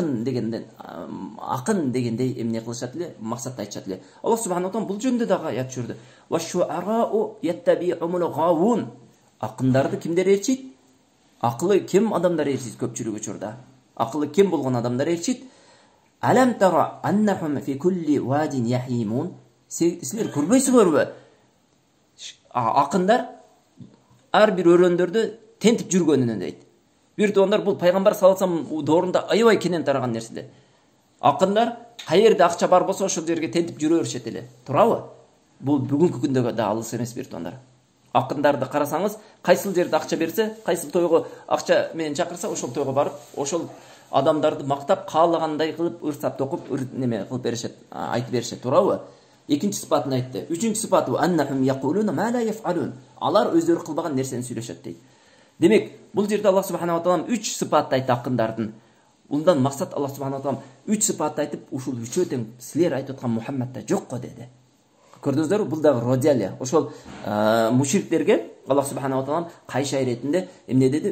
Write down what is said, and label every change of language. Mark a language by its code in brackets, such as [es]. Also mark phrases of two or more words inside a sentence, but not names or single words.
[ky] Акын дегендей эмне кылышат эле? Максатты айтышат эле. Аллах [ar] سبحانه تعالى [ky] бул жөнүндө дагы аят түшүрдү. [ar] والشعراء يتبعهم الغاوون. [ky] Акындарды кимдер ээрчийт? Акылы кем адамдар ээрчийт көпчүлүк учурда. Акылы кем болгон адамдар ээрчийт. [ar] ألم تر أنهم في كل واد يهيمون. [ky] Силер көрбөйсүңөрбү? Акындар ар бир өрөөндөрдө тентип жүргөнүн дейт. Бир тугандар, бул пайгамбар [ar] صلى الله عليه وسلم [ky] доорунда аябай кенен тараган нерсе. Акындар каерде акча бар болсо ошол жерге тентип жүрө беришет эле. Туурабы? Бул бүгүнкү күндөгө да алыс эмес бир тугандар. Акындарды карасаңыз, кайсыл жерде акча берсе, кайсыл тойго акча менен чакырса, ошол тойго барып, ошол адамдарды мактап, каалагандай кылып, ырсап токуп, неме кылып беришет, айтып беришет, туурабы? Экинчи сыпатын айтты. Үчүнчү сыпаты [ar] وأنهم يقولون ما لا يفعلون. [ky] Алар өздөрү кылбаган нерсени сүйлөшөт дейт. Демек, бул жерде Аллах [ar] سبحانه تعالى [ky] 3 сыпатты айтты акындардын. Ундан максат Аллах [ar] سبحانه تعالى [ky] 3 сыпатты айтып, ушул үчөө тең силер айтып аткан Мухаммадда жок го деди. Көрдүңүздөрбү? Бул дагы родиалия. Ошол мушриктерге Аллах [ar] سبحانه تعالى [ky] кайша иретинде эмне деди?